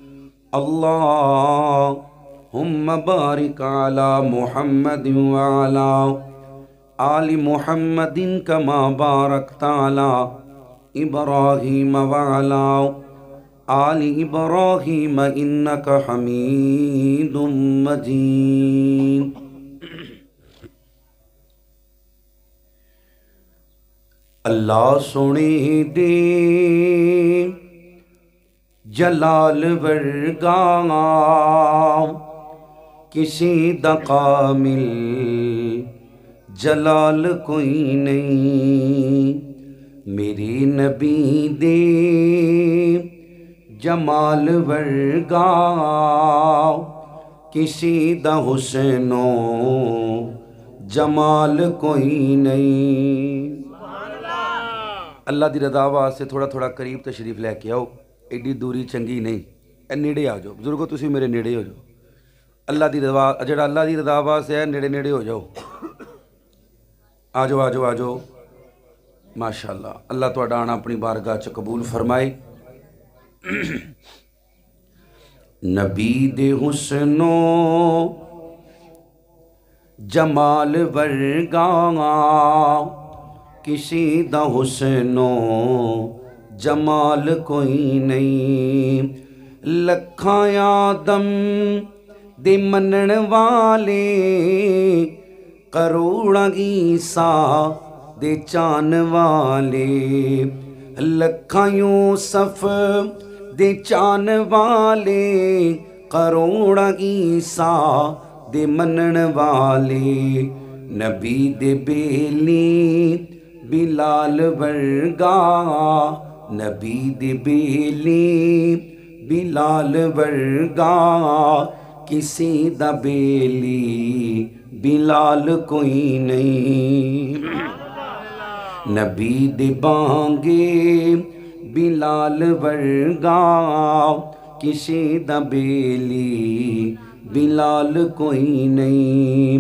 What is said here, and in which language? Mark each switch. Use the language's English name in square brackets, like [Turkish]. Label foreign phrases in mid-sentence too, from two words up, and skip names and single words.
[Arabic] اللهم بارك على محمد وعلى آل محمد كما باركت على إبراهيم وعلى آل إبراهيم إنك حميد مجيد۔ [Punjabi] اللہ سونے دے جلال ورگا کسی دا کامل جلال کوئی نہیں، میری نبی دے جمال ورگا کسی دا حسن و جمال کوئی نہیں۔ اللہ دی رضا واسطے تھوڑا تھوڑا قریب تشریف لے کے آؤ، ایڈی دوری چنگی نہیں، اے نیڑے آ جاؤ بزرگو، تسی میرے نیڑے ہو جاؤ۔ اللہ دی رضا جڑا اللہ دی رضا واسطے ہے نیڑے نیڑے ہو جاؤ، آ جاؤ آ جاؤ آ جاؤ۔ ماشاءاللہ اللہ تہاڈا آنا اپنی بارگاہ چ قبول فرمائے۔ نبی دے حسنو جمال ورگا کسی دا حسنو جمال کوئی نہیں، لکھاں آدم دے منن والے، کروڑاں عیسیٰ دے چان والے، لکھاں یوسف دے چان والے، کروڑاں عیسیٰ دے منن والے، نبی دے بیلی بلال ورگا، نبی دے بیلی بلال ورگا کسی دا بیلی بلال کوئی نہیں، نبی دے بانگے بلال ورگا کسی دا بیلی بلال کوئی نہیں۔